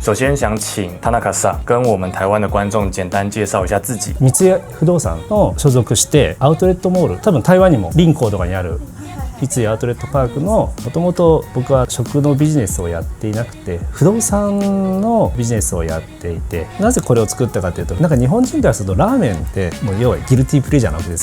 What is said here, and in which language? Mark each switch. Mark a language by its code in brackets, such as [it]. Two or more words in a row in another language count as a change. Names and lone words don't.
[zh] 首先想请田中さん跟我们台湾的观众简单介绍一下自己。 [ja] 三井不動産の所属してアウトレットモール、多分台湾にも林口とかにある三井アウトレットパークの、もともと僕は食のビジネスをやっていなくて不動産のビジネスをやっていて、なぜこれを作ったかというと、なんか日本人からするとラーメンってもう要は [en] guilty pleasure [ja] なわけですよ。